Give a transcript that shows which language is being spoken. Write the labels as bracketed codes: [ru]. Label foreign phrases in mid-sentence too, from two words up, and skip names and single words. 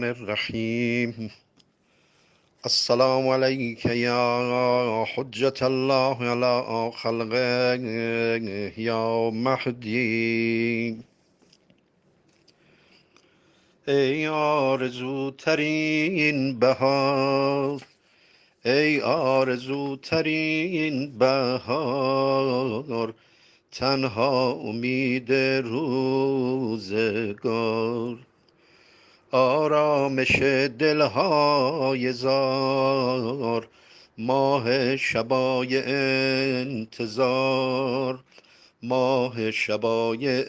[ar] الرحيم السلام عليك يا حجة الله على خلقه يا مهدي [fa] ای آرزوترین بهار ای آرزوترین بهار تنها امید روزگار آرامش دلهای زار ماه شبای انتظار ماه شبای